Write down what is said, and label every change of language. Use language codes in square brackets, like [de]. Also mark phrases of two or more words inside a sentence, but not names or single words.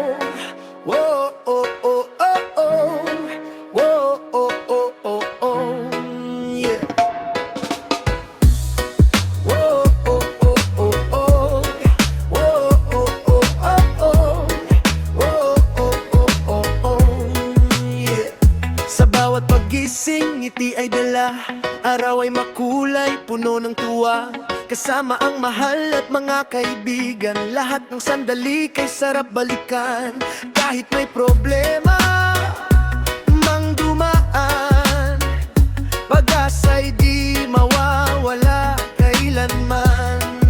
[en] Whoa, oh, oh, oh, oh. Whoa, oh, oh, oh, oh. Yeah. Whoa, oh, oh, oh, oh. Whoa, oh, oh, oh, oh. Whoa, oh, oh, oh, oh. Yeah. [tl] Sa bawat paggising, ngiti ay dala. Araw ay makulay, puno ng tuwa. Kasama ang mahal at mga kaibigan. Lahat ng sandali kay sarap balikan. Kahit may problema mang dumaan, pag-asa'y di mawawala kailanman.